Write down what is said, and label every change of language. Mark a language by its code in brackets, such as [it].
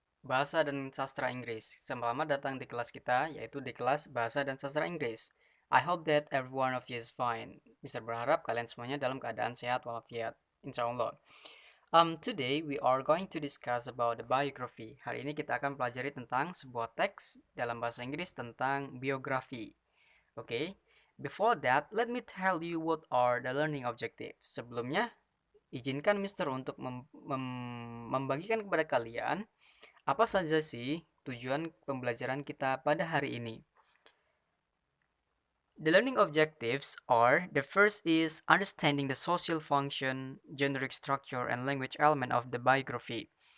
[id] Bahasa dan Sastra Inggris. Selamat datang di kelas kita, yaitu di kelas Bahasa dan Sastra Inggris. [en] I hope that every one of you is fine. [id] Bisa berharap kalian semuanya dalam keadaan sehat walafiat. [en] Insya Allah. Today we are going to discuss about the biography. [id] Hari ini kita akan pelajari tentang sebuah teks dalam bahasa Inggris tentang biografi. [en] Oke, before that, let me tell you what are the learning objectives. [id] Sebelumnya, izinkan Mister untuk membagikan kepada kalian apa saja sih tujuan pembelajaran kita pada hari ini. [en] The learning objectives are, the first is understanding the social function, generic structure, and language element of the biography.